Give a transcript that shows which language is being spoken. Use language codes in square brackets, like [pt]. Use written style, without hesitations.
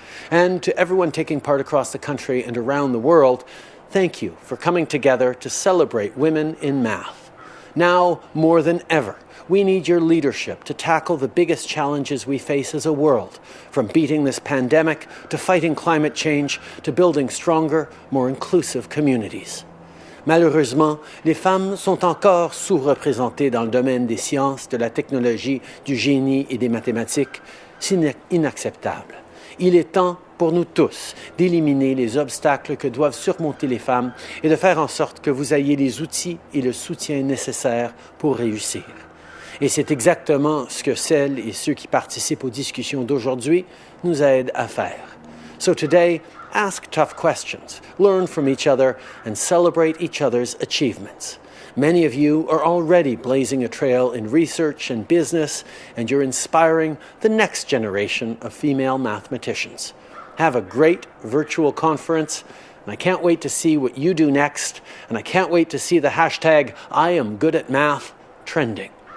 [en] And to everyone taking part across the country and around the world, thank you for coming together to celebrate women in math. Now, more than ever, we need your leadership to tackle the biggest challenges we face as a world, from beating this pandemic to fighting climate change to building stronger, more inclusive communities. [fr] Malheureusement, les femmes sont encore sous-représentées dans le domaine des sciences, de la technologie, du génie et des mathématiques. C'est inacceptable. Il est temps pour nous tous d'éliminer les obstacles que doivent surmonter les femmes et de faire en sorte que vous ayez les outils et le soutien nécessaires pour réussir. Et c'est exactement ce que celles et ceux qui participent aux discussions d'aujourd'hui nous aident à faire. [en] So today, ask tough questions, learn from each other, and celebrate each other's achievements. Many of you are already blazing a trail in research and business, and you're inspiring the next generation of female mathematicians. Have a great virtual conference, and I can't wait to see what you do next, and I can't wait to see the hashtag #IamGoodAtMath trending.